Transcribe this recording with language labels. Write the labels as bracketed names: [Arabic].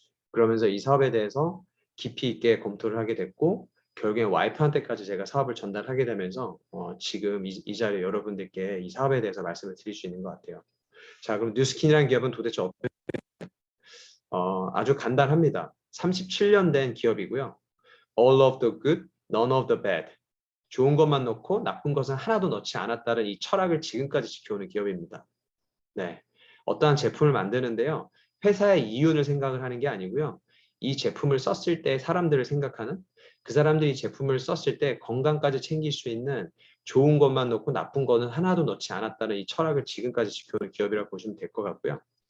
[Korean] 그러면서 이 사업에 대해서 깊이 있게 검토를 하게 됐고 결국에 와이프한테까지 제가 사업을 전달하게 되면서 지금 이 자리에 여러분들께 이 사업에 대해서 말씀을 드릴 수 있는 것 같아요. 자, 그럼 뉴스킨이라는 기업은 도대체 아주 간단합니다. 37년 된 기업이고요. [English] All of the good, none of the bad. [Korean] 좋은 것만 넣고 나쁜 것은 하나도 넣지 않았다는 이 철학을 지금까지 지켜오는 기업입니다. 네, 어떠한 제품을 만드는데요. 회사의 이윤을 생각을 하는 게 아니고요. 이 제품을 썼을 때 사람들을 생각하는 그 사람들이 제품을 썼을 때 건강까지 챙길 수 있는 좋은 것만 넣고 나쁜 거는 하나도 넣지 않았다는 이 철학을 지금까지 지켜오는 기업이라고 보시면 될 것 같고요.